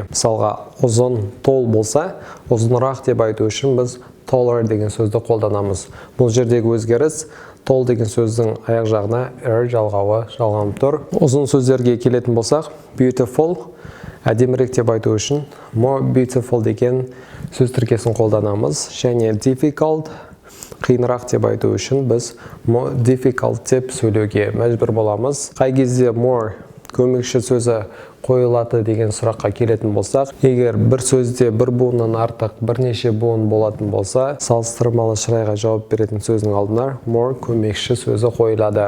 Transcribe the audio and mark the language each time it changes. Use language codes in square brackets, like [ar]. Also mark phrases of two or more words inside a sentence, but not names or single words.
[kk] Мысалға, ұзын, тол болса, ұзынырақ деп айту үшін біз taller деген сөзді қолданамыз. Бұл жердегі өзгеріс tall деген сөздің аяқ жағына жалғауы жалғанып тұр. Ұзын сөздерге келетін болсақ, beautiful, әдемірек деп айту үшін [en] more beautiful [kk] деген сөз тіркесін қолданамыз. Және difficult, қиынырақ деп айту үшін біз [en] more difficult [kk] деп сөйлеуге мәжбүр боламыз. Қай кезде more көмекші сөзі қойылады деген сұраққа келетін болсақ, егер бір сөзде бір буыннан артық бірнеше буын болатын болса, салыстырмалы шырайға жауап беретін сөздің алдына more көмекші сөзі қойылады.